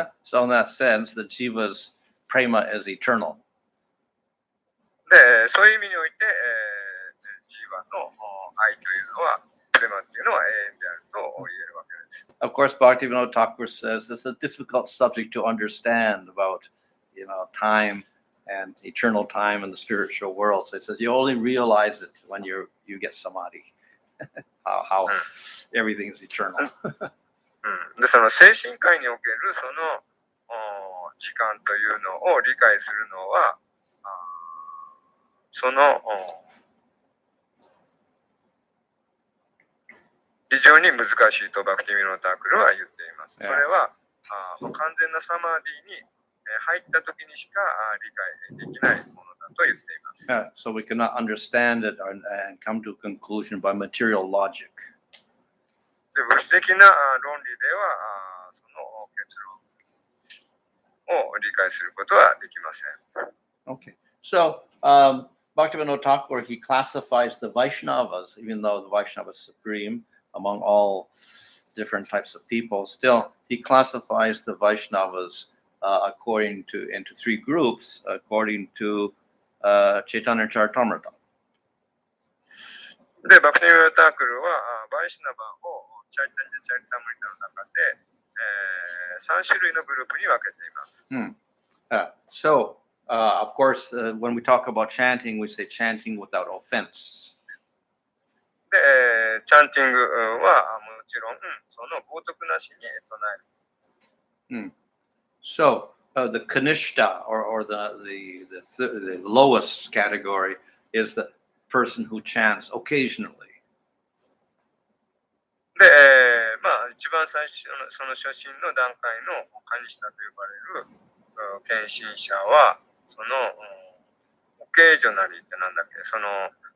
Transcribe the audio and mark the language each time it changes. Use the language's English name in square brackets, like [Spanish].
[English] So in that sense, the Jiva's prema is eternal. [Japanese] で、そういう意味において、ジーワの愛というのは、プレマっていうのは永遠であると言えるわけです。 [English] Of course, Bhaktivinoda Thakur says this is a difficult subject to understand about, time and eternal time in the spiritual world. So he says you only realize it when you get samadhi, how everything is eternal. [Japanese] で、その精神界におけるその時間というのを理解するのは、その非常に難しいとバクティ・ミノタークルは言っています。それは完全なサマディに入った時にしか理解できないものだと言っています。 [English] So we cannot understand it and come to a conclusion by material logic. [Japanese] で、物質的な論理ではその結論を理解することはできません。 [English] Okay. So Bhaktivinoda Thakur, he classifies the Vaishnavas, even though the Vaishnava is supreme among all different types of people, still he classifies the Vaishnavas into three groups according to Chaitanya Charitamrita. [Japanese] で、バクティ・ミノタークルはバイシナバをチャイタンジャ・チャリタムリタの中で3種類のグループに分けています。 [English] So, of course, when we talk about chanting, we say chanting without offense. [Japanese] で、チャンティングはもちろんその冒涜なしに唱える。 [English] So, the kanishta or the lowest category is the person who chants occasionally. [Japanese] で、一番最初のその初心の段階のカニシタと呼ばれる献身者はそのオケージョナリーってなんだっけ、その